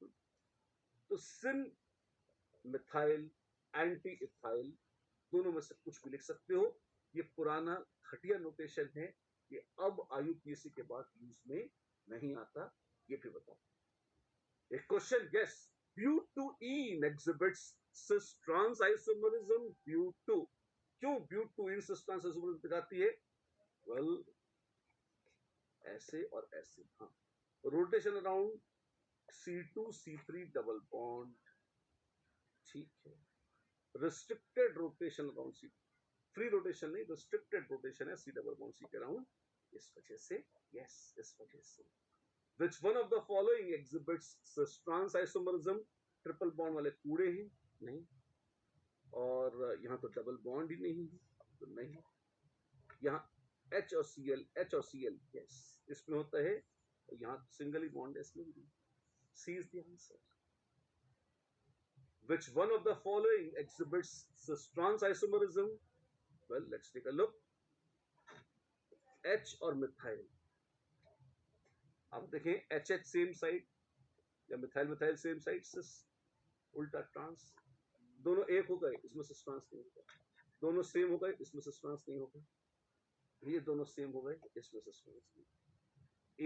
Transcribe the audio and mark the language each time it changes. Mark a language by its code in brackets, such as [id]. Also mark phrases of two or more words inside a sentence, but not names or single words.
[hi] तो सिन, मिथाइल, एंटी इथाइल, दोनों में से कुछ भी लिख सकते हो। ये पुराना घटिया नोटेशन है, ये अब IUPAC के बाद यूज में नहीं आता। ये भी बताओ। एक [en] question, yes, butyne exhibits cis trans isomerism. [hi] क्यों [en] butyne cis trans isomerism [hi] दिखाती है? वेल ऐसे और ऐसे, हाँ, [en] rotation around C2C3 double bond, [hi] ठीक है, [en] restricted rotation around C, free rotation [hi] नहीं, [en] restricted rotation [hi] है [en] C double bond C [hi] के अराउंड, इस वजह से, यस, इस वजह से। [en] Which one of the following exhibits cis trans isomerism? triple bond [hi] वाले कूड़े हैं, नहीं, और यहाँ तो [en] double bond [hi] ही नहीं है, तो नहीं, यहाँ H और Cl, यस, इसमें होता है, यहाँ सिंगल ही बॉन्ड है, इसमें भी [en] C is the answer. Which one of the following exhibits cis trans isomerism? Well, let's take a look. [hi] H और मिथाइल, अब देखें [en] HH same side [hi] या [en] methyl methyl same side, [hi] सिस उल्टा ट्रांस, दोनों एक हो गए, इसमें [en] cis trans [hi] नहीं होगा, दोनों सेम हो गए, इसमें [en] cis trans [hi] नहीं होगा, ये दोनों सेम हो गए, इसमें [en] cis trans [hi] नहीं।